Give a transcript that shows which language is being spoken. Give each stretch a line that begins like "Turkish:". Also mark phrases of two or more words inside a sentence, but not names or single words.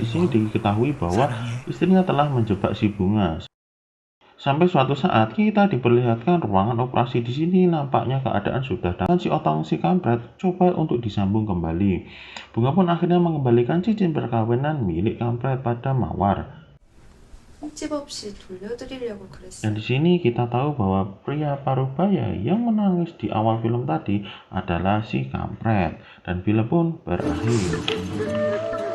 Indonesian: Di sini diketahui bahwa istrinya telah menjebak si Bunga. Sampai suatu saat kita diperlihatkan ruangan operasi. Di sini nampaknya keadaan sudah dan si otong si kampret coba untuk disambung kembali. Bunga pun akhirnya mengembalikan cincin perkawinan milik kampret pada Mawar.
Korean: 흠집없이 돌려드리려고 그랬어요.
Indonesian: Dan di sini kita tahu bahwa pria paruh baya yang menangis di awal film tadi adalah si kampret dan film pun berakhir.